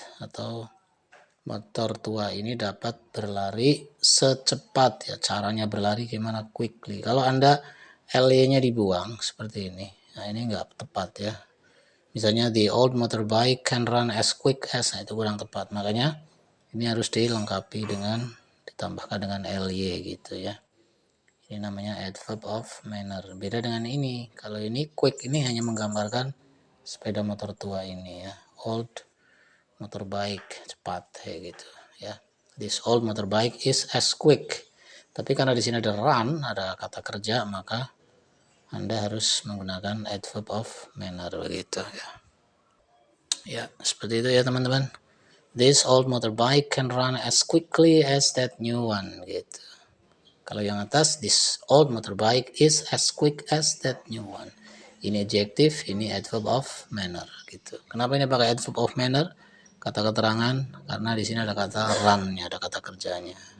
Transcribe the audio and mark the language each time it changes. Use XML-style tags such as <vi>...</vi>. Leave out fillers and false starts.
<id>Atau motor tua ini dapat berlari secepat ya, caranya berlari gimana, quickly. Kalau Anda LY-nya dibuang seperti ini, nah ini enggak tepat ya. Misalnya</id> <en>the old motorbike can run as quick as,</en> <id>nah itu kurang tepat. Makanya ini harus dilengkapi dengan ditambahkan dengan LY gitu ya. Ini namanya adverb of manner. Beda dengan ini. Kalau ini quick, ini hanya menggambarkan sepeda motor tua ini ya. Old motorbike, cepat kayak gitu ya.</id> <en>This old motorbike is as quick.</en> <id>Tapi karena di sini ada run, ada kata kerja, maka Anda harus menggunakan adverb of manner begitu ya. Ya, seperti itu ya teman-teman.</id> <en>This old motorbike can run as quickly as that new one</en> <id>gitu. Kalau yang atas,</id> <en>this old motorbike is as quick as that new one.</en> <id>Ini adjektif, ini adverb of manner gitu. Kenapa ini pakai adverb of manner? Kata keterangan, karena di sini ada kata run-nya, ada kata kerjanya.</id>